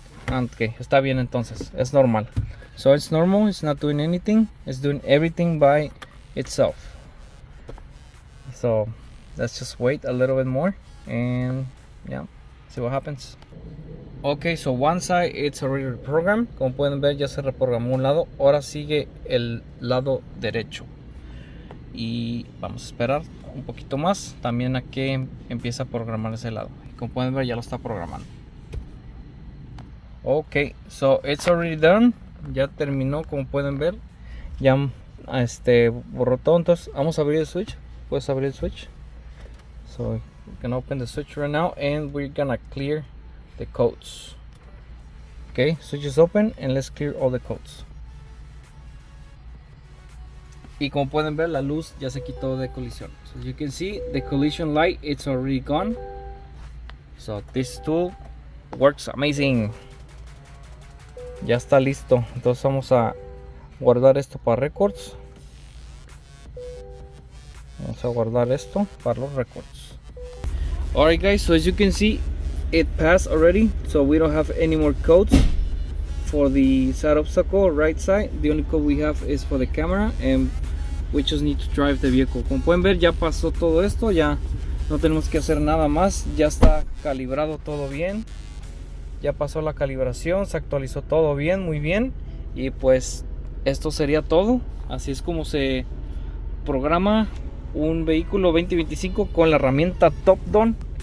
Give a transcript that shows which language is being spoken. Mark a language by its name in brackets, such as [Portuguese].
[Spanish] Okay, está bien entonces, es normal. [English] So it's normal, it's not doing anything, it's doing everything by itself. So let's just wait a little bit more and yeah, see what happens. Okay, so one side it's already reprogrammed. [Spanish] Como pueden ver, ya se reprogramó un lado. Ahora sigue el lado derecho. Y vamos a esperar un poquito más también a que empiece a programar ese lado. Como pueden ver, ya lo está programando. Ok, [English] so it's already done. [Spanish] Ya terminó, como pueden ver. Ya borró todo. Entonces vamos a abrir el switch. Puedes abrir el switch. [English] So we can open the switch right now and we're gonna clear the codes. Okay, switch is open and let's clear all the codes. [Spanish] Y como pueden ver, la luz ya se quitó de colisión. [English] So as you can see, the collision light it's already gone. So this tool works amazing. [Spanish] Ya está listo. Entonces vamos a guardar esto para records. Vamos a guardar esto para los records. [English] Alright guys, so as you can see, it passed already. So we don't have any more codes for the side obstacle right side. The only code we have is for the camera and we just need to drive the vehicle. [Spanish] Como pueden ver, ya pasó todo esto, ya no tenemos que hacer nada más. Ya está calibrado todo bien. Ya pasó la calibración, se actualizó todo bien, muy bien. Y pues esto sería todo. Así es como se programa un vehículo 2025 con la herramienta Topdon.